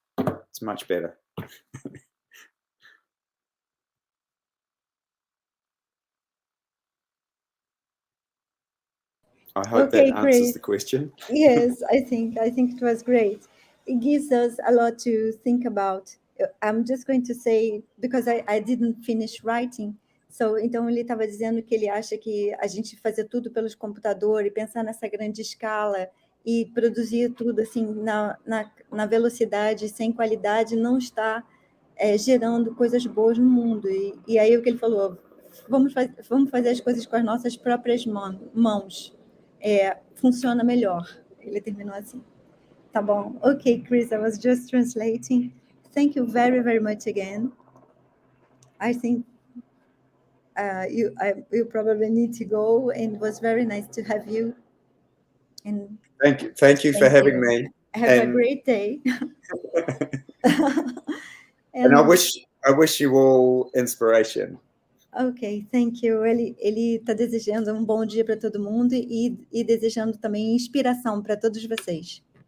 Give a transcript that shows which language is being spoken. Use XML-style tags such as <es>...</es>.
<en>It's much better. I hope that answers the question. Yes, I think it was great. It gives us a lot to think about. I'm just going to say, because I didn't finish writing, so</en> <pt>então ele estava dizendo que ele acha que a gente fazer tudo pelos computadores e pensar nessa grande escala e produzir tudo assim na velocidade, sem qualidade, não está gerando coisas boas no mundo. E aí o que ele falou, vamos fazer as coisas com as nossas próprias mãos. Funciona melhor. Ele terminou assim. Tá bom.</pt> <en>Okay, Chris, I was just translating. Thank you very, very much again. I think you probably need to go, and it was very nice to have you. And thank you for having me. Have a great day. and I wish you all inspiration. Ok, thank you.</en> <pt>Ele está desejando um bom dia para todo mundo e desejando também inspiração para todos vocês.</pt>